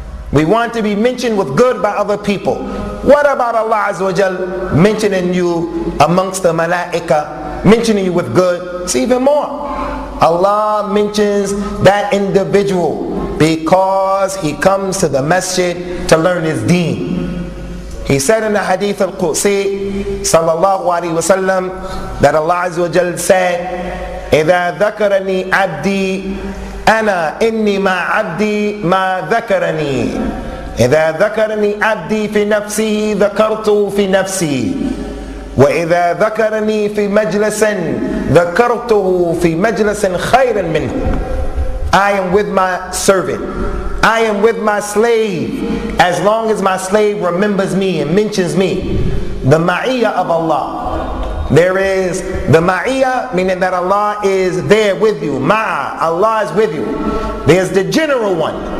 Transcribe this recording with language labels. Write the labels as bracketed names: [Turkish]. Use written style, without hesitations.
[English] We want to be mentioned with good by other people. What about Allah Azza wa Jal mentioning you amongst the malaika, mentioning you with good? It's even more. Allah mentions that individual because he comes to the masjid to learn his deen. He said in the hadith al-Qudsi sallallahu alaihi wasallam that Allah Azza wa Jal said, [Arabic] إِذَا ذَكَرَنِي عَبْدِي أنا إني مع عبدي ما ذكرني إذا ذكرني عبدي في نفسه ذكرته في نفسي وإذا ذكرني في مجلس ذكرته في مجلس خير منه. [English] I am with my servant, I am with my slave as long as my slave remembers me and mentions me. The ma'iyah of Allah. There is the ma'iyah, meaning that Allah is there with you. Ma'a, Allah is with you. There's the general one.